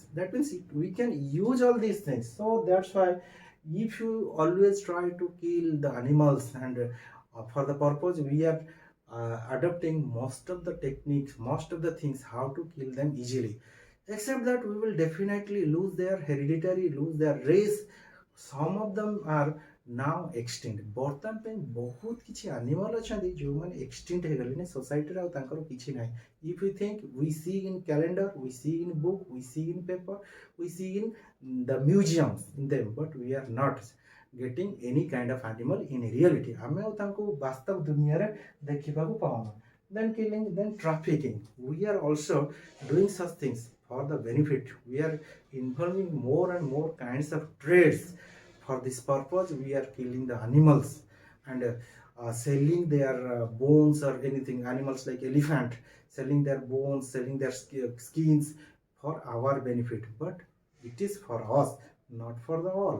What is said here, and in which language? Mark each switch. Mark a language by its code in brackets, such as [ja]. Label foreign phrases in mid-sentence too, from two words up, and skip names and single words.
[en] That means we can use all these things. So that's why if you always try to kill the animals, and for the purpose we are adopting most of the techniques, most of the things how to kill them easily. Except that we will definitely lose their hereditary, lose their race. Some of them are now extinct. [or] ବର୍ତ୍ତମାନ ପାଇଁ ବହୁତ କିଛି ଆନିମାଲ ଅଛନ୍ତି ଯେଉଁମାନେ ଏକ୍ସଟିଣ୍ଟ ହେଇଗଲେଣି ସୋସାଇଟିରେ, ଆଉ ତାଙ୍କର କିଛି ନାହିଁ. [en] If we think, we see in calendar, we see in book, we see in paper, we see in the museums in them, but we are not getting any kind of animal in reality. [or] ଆମେ ଆଉ ତାଙ୍କୁ ବାସ୍ତବ ଦୁନିଆରେ ଦେଖିବାକୁ ପାଉନୁ. [en] Then killing, then trafficking. We are also doing such things for the benefit. We are involving more and more kinds of trades. For this purpose we are killing the animals and selling their bones or anything, animals like elephant, selling their bones, selling their skins for our benefit, but it is for us, not for the all.